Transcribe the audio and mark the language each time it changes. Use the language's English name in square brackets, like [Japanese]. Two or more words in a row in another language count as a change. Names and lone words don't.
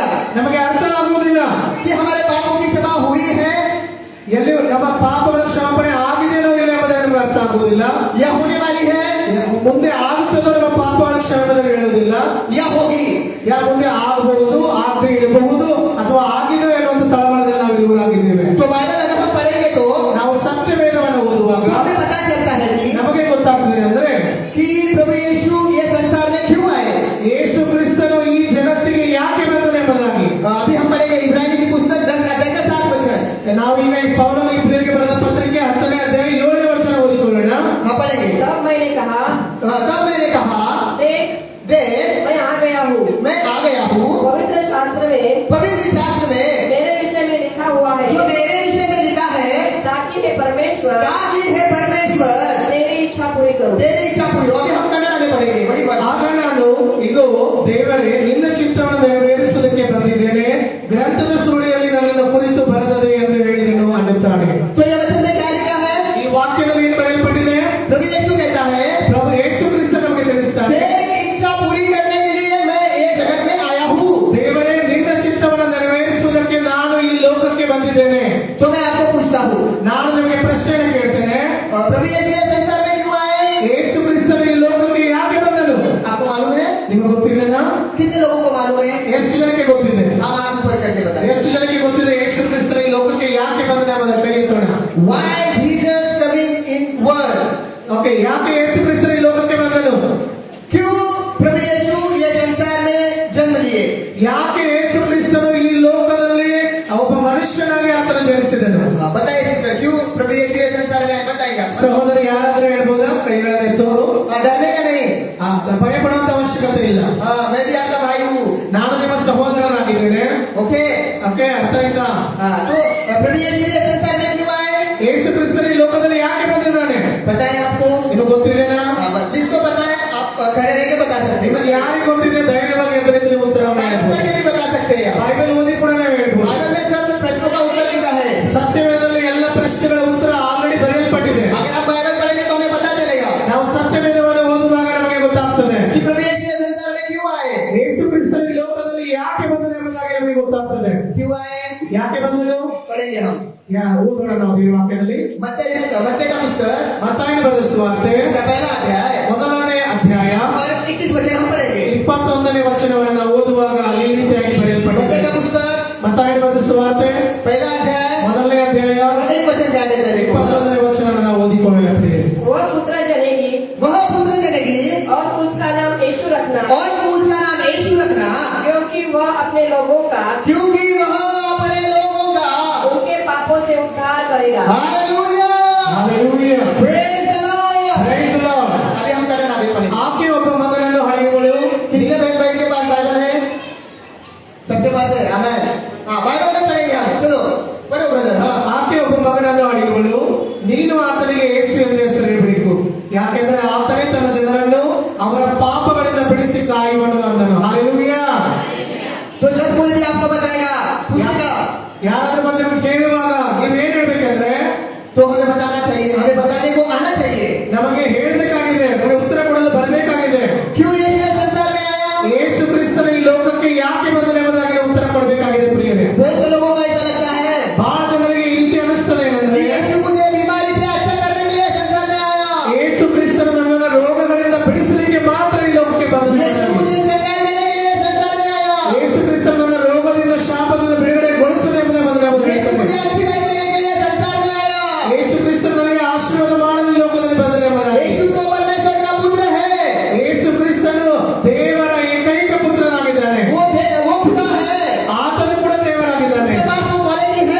[Kannada] ನಮಗೆ ಅರ್ಥ ಆಗುವುದಿಲ್ಲ [Hindi] कि हमारे पापों की क्षमा हुई है [Kannada] ಎಲ್ಲಿ ನಮ್ಮ ಪಾಪಗಳ ಕ್ಷಮಾಪಣೆ ಆಗಿದೆಯೋ ಇಲ್ಲ ಎಂಬುದು ನಮಗೆ ಅರ್ಥ ಆಗುವುದಿಲ್ಲ. [Hindi] या होने वाली है [Kannada] ಮುಂದೆ ಆಗುತ್ತದೋ ನಮ್ಮ ಪಾಪಗಳ ಕ್ಷಮಾಪಣೆ ಹೇಳುವುದಿಲ್ಲ. [Hindi] या होगी. [Kannada] ಯಾ ಮುಂದೆ ಆಗಬಹುದು, ಆಗದೆ ಇರಬಹುದು, ಅಥವಾ ಆಗಿದೆ ಎನ್ನುವಂತ ತಳಮಳದಲ್ಲಿ ನಾವು ಇರುವರಾಗಿದ್ದೇವೆ. [Hindi] तो बाइबल अगर हम पढ़ेंगे तो [Kannada] ನಾವು ಸತ್ಯವೇದವನ್ನು ಓದುವಾಗ [Hindi] हमें पता चलता है कि [Kannada] ನಮಗೆ ಗೊತ್ತಾಗ್ತದೆ ಅಂದ್ರೆ [Hindi] प्रभु यीशु ये संसार में क्यों आए. [Kannada] ಯೇಸು ಕ್ರಿಸ್ತನು ಈ ಜಗತ್ತಿಗೆ ಯಾಕೆ ಬಂದನು ಎಂಬುದಾಗಿ. [Hindi] अभी हम पढ़ेंगे इब्रानी की पुस्तक 10 अध्याय का 7 वचन. [Kannada] ನಾವೀಗ ಈ ಪೌಲನ ಇಬ್ರಿಯರಿಗೆ ಬರೆದ ಪತ್ರಿಕೆ 10ನೇ ಅಧ್ಯಾಯ 7ನೇ ವಚನ ಓದಿಕೊಳ್ಳೋಣ. [Hindi] हम पढ़ेंगे. तब मैंने कहा, तब मैंने कहा देख देख मैं आ गया हूँ। मैं आ गया हूँ. पवित्र शास्त्र में पवित्र शास्त्र में मेरे विषय में लिखा हुआ है, जो मेरे विषय में लिखा है ताकि हे परमेश्वर ताकि हे परमेश्वर तेरी इच्छा पूरी करूं। तेरी इच्छा पूरी हो. अभी हम कन्नड़ में पढ़ेंगे. वही बात. [Kannada] ಆಗ ನಾನು ಇಗೋ ದೇವರೇ ನಿನ್ನ ಚಿತ್ತವನ್ನು ನೆರವೇರಿಸುವುದಕ್ಕೆ ಬಂದಿದ್ದೇನೆ, ಗ್ರಂಥದ ಸುಳಿಯಲ್ಲಿ ನನ್ನನ್ನು ಕುರಿತು ಬರೆದದೆ ಎಂದು ಹೇಳಿದನು ಅನ್ನುತ್ತಾನೆ. [Hindi] तो ये वचन में क्या लिखा है. [Kannada] ಈ ವಾಕ್ಯದಲ್ಲಿ ಏನು ಬರೆಯಲ್ಪಟ್ಟಿದೆ? [Hindi] प्रभु यीशु कहता है [Kannada] ಪ್ರಭು ಯೇಸು ಕ್ರಿಸ್ತ ನಮಗೆ ತಿಳಿಸ್ತಾನೆ, [Hindi] तेरी इच्छा पूरी करने के लिए मैं ये जगत में आया हूँ. [Kannada] ದೇವರೇ ನಿನ್ನ ಚಿತ್ತವನ್ನು ನೆರವೇರಿಸುವುದಕ್ಕೆ ನಾನು ಈ ಲೋಕಕ್ಕೆ ಬಂದಿದ್ದೇನೆ. [Hindi] तो मैं आपको पूछता हूँ [Kannada] ನಾನು ನಿಮಗೆ ಪ್ರಶ್ನೆಯನ್ನು ಕೇಳ್ತೇನೆ, [Hindi] प्रभु यीशु ये संसार में क्यों आए. [Kannada] ಯೇಸು ಕ್ರಿಸ್ತನು ಈ ಲೋಕಕ್ಕೆ ಯಾಕೆ ಬಂದನು? [Hindi] आपको मालूम है. [Kannada] ನಿಮಗೆ ಗೊತ್ತಿದೆನಾ? [Hindi] कितने लोगों को मालूम है. [Kannada] ಎಷ್ಟು ಜನಕ್ಕೆ ಗೊತ್ತಿದೆ? [Hindi] हम आंख ऊपर करके बताएं. [Kannada] ಎಷ್ಟು ಜನಕ್ಕೆ ಗೊತ್ತಿದೆ ಯೇಸು ಕ್ರಿಸ್ತನು ಈ ಲೋಕಕ್ಕೆ ಯಾಕೆ ಬಂದನು ಎಂಬುದನ್ನು ಕೈ ಎತ್ತೋಣ. [English] Why Jesus coming in world. [Kannada] ಓಕೆ, ಯಾಕೆ ಯೇಸು ಕ್ರಿಸ್ತನು ಈ ಲೋಕಕ್ಕೆ ಬಂದನು? [Hindi] क्यों प्रभु यीशु ये संसार में जन्म लिए. [Kannada] ಯಾಕೆ ಯೇಸು ಕ್ರಿಸ್ತನು ಈ ಲೋಕದಲ್ಲಿ ಒಬ್ಬ ಮನುಷ್ಯನಾಗಿ ಆತನ ಜನಿಸಿದನು? [Hindi] बताइए सिस्टर क्यों प्रभु यीशु ये संसार में आए. बताएगा. [Kannada] ಸಹೋದರಿ ಯಾರಾದ್ರೂ ಹೇಳ್ಬೋದಾ? ಕೈಗಳನ್ನು ಎತ್ತೋರು. [Hindi] डरने का नहीं. [Kannada] ಭಯ ಪಡುವಂತ ಅವಶ್ಯಕತೆ ಇಲ್ಲ. [Hindi] मैं भी आपका भाई हूँ. [Kannada] ನಾನು ನಿಮ್ಮ ಸಹೋದರನಾಗಿದ್ದೇನೆ. [Hindi] ओके. [Kannada] ಓಕೆ, ಅರ್ಥ ಆಯ್ತಾ? [Hindi] तो प्रभु यीशु ये संसार में क्यों आए. [Kannada] ಯೇಸು ಕ್ರಿಸ್ತನು ಈ ಲೋಕದಲ್ಲಿ ಯಾಕೆ ಬಂದಿದ್ದಾನೆ? [Hindi] पता है आपको. [Kannada] ನಿಮಗೆ ಗೊತ್ತಿದೆನಾ? [Hindi] जिसको पता है आप खड़े रह के बता सकते हैं. [Kannada] ನಿಮಗೆ ಯಾರಿಗೆ ಗೊತ್ತಿದೆ ಧೈರ್ಯವಾಗಿ ಎದುರು ನಿಂತು ಉತ್ತರವನ್ನು [Hindi] बाइबल [Kannada] ಹೇಳ್ಬೋದು. [Hindi] पढ़ के भी बता सकते हैं. [Kannada] ಬೈಬಲ್ ಓದಿ ಕೂಡ ನಾವು ಹೇಳ್ಬೋದು. [Hindi] बाइबल में सब प्रश्नों का उत्तर लिखा है. [Kannada] ಸತ್ಯವೇದದಲ್ಲಿ ಎಲ್ಲ ಪ್ರಶ್ನೆಗಳ ಉತ್ತರ ಆಲ್ರೆಡಿ ಬರೆಯಲ್ಪಟ್ಟಿದೆ. [Hindi] अगर आप बाइबल पढ़ेंगे तो हमें पता चलेगा [Kannada] ನಾವು ಸತ್ಯವೇದವನ್ನು ಓದುವಾಗ ನಮಗೆ ಗೊತ್ತಾಗ್ತದೆ [Hindi] कि प्रभु यीशु ये संसार में क्यों आए. [Kannada] ಯೇಸು ಕ್ರಿಸ್ತನು ಈ ಲೋಕದಲ್ಲಿ ಯಾಕೆ ಬಂದನು ಎಂಬುದಾಗಿ ನಮಗೆ ಗೊತ್ತಾಗ್ತದೆ. [Hindi] क्यों आए. [Kannada] ಯಾಕೆ ಬಂದನು? [Hindi] पढ़ेंगे हम. [Kannada] ಓದೋಣ ನಾವು ಈ ವಾಕ್ಯದಲ್ಲಿ. [Hindi] मत्ती का पुस्तक [Kannada] ಮತ್ತಾಯನ ಬರೆದ ಸುವಾರ್ತೆ [Hindi] इसका पहला अध्याय [Kannada] 1ನೇ ಅಧ್ಯಾಯ [Hindi] और 21 वचन हम पढ़ेंगे. [Kannada] 21ನೇ ವಚನವನ್ನು ನಾವು ಓದುವಾಗ ಅಲ್ಲಿ ಈ ರೀತಿಯಾಗಿ [Hindi] मत्ती [Kannada] ಬರೆಯಲ್ಪಟ್ಟಿದೆ. [Hindi] का पुस्तक [Kannada] ಮತ್ತಾಯನ ಬರೆದ ಸುವಾರ್ತೆ [Hindi] पहला अध्याय [Kannada] 1ನೇ ಅಧ್ಯಾಯ [Hindi] और 1 वचन ध्यान देते देखो. [Kannada] 21ನೇ ವಚನವನ್ನು ನಾವು ಓದಿಕೊಳ್ಳೋಣ. [Hindi] वह पुत्र जनेगी वह पुत्र जनेगी और उसका नाम यीशु रखना, और उसका नाम यीशु रखना क्योंकि वह अपने लोगों का क्योंकि वह अपने लोगों का उनके पापों से उद्धार करेगा। हालेलुया. [English] Hallelujah. Praise the Lord. Praise the Lord. [Hindi] अभी हम करें अभी पढ़ेंगे. [Kannada] ಆಕೆ ಒಬ್ಬ ಮಗನನ್ನು ಹಡೆಯುವಳು. [Hindi] कितने बहन भाई के पास बाइबल है. सबके पास है. आमेन. हाँ बाइबल में पढ़ेंगे हम. चलो पढ़ो ब्रदर. हाँ [Kannada] ಆಕೆ ಒಬ್ಬ ಮಗನನ್ನು ಹಡೆಯುವಳು, ನೀನು ಆತನಿಗೆ ಯೇಸು ಎಂದು ಹೆಸರಿಡಬೇಕು, ಯಾಕೆಂದರೆ ಆತನೇ ತನ್ನ ಜನರನ್ನು ಅವರ ಪಾಪಗಳಿಂದ ಬಿಡಿಸಿ ಕಾಯುವನು ಅಂದನು. ಹಾಲೆಲೂಯಾ. [Hindi] तो जब कोई भी आपको बताएगा पूछेगा [Kannada] ಯಾರಾದ್ರೂ ಬಂದು ನಿಮ್ಗೆ ಕೇಳುವಾಗ ನೀವೇನ್ ಹೇಳ್ಬೇಕಂದ್ರೆ, [Hindi] तो हमें बताना चाहिए. हमें बताने को आना चाहिए. [Kannada] ನಮಗೆ ಹೇಳ್ಬೇಕಾಗಿದೆ, ನಮಗೆ ಉತ್ತರ ಕೊಡಲು ಬರಬೇಕಾಗಿದೆ. [Hindi] क्यों यीशु इस संसार में आया. [Kannada] ಯೇಸು ಕ್ರಿಸ್ತನು ಈ ಲೋಕಕ್ಕೆ ಯಾಕೆ ಬಂದನು ಎಂಬುದಾಗಿ ಉತ್ತರ ಕೊಡಬೇಕಾಗಿದೆ ಪ್ರಿಯರೇ. [Hindi] बहुत से लोगों को ऐसा लगता है [Kannada] ಬಹಳ ಜನರಿಗೆ ಈ ರೀತಿ ಅನಿಸ್ತದೆ ಏನಂದ್ರೆ, [Hindi] यीशु मुझे बीमारी से अच्छा करने के लिए संसार में आया. [Kannada] ಯೇಸು ಕ್ರಿಸ್ತನು ನನ್ನನ್ನು ರೋಗಗಳಿಂದ ಬಿಡಿಸಲಿಕ್ಕೆ ಮಾತ್ರ ಈ ಲೋಕಕ್ಕೆ ಬಂದನು. [Hindi] यीशु मुझे चंगाई देने के लिए संसार में आया. [Kannada] ಯೇಸು ಕ್ರಿಸ್ತನು ನನ್ನ ರೋಗದಿಂದ ಶಾಪದಿಂದ ಬಿಡುಗಡೆಗೊಳಿಸದೆ ಎಂಬುದಾಗಿ [Hindi] यीशु मुझे अच्छी लाइफ देने के लिए संसार में आया. [Kannada] ಯೇಸು ಕ್ರಿಸ್ತನು ನನಗೆ ಆಶೀರ್ವಾದ ಮಾಡಲು ಈ ಲೋಕದಲ್ಲಿ ಬಂದನು ಎಂಬುದಾಗಿ. [Hindi] यीशु तो परमेश्वर का पुत्र है. [Kannada] ಯೇಸು ಕ್ರಿಸ್ತನು ದೇವರ ಏಕೈಕ ಪುತ್ರನಾಗಿದ್ದಾನೆ. [Hindi] वो खुदा है. [Kannada] ಆತನು ಕೂಡ ದೇವರಾಗಿದ್ದಾನೆ. [Hindi] उसके पास वो क्वालिटी है.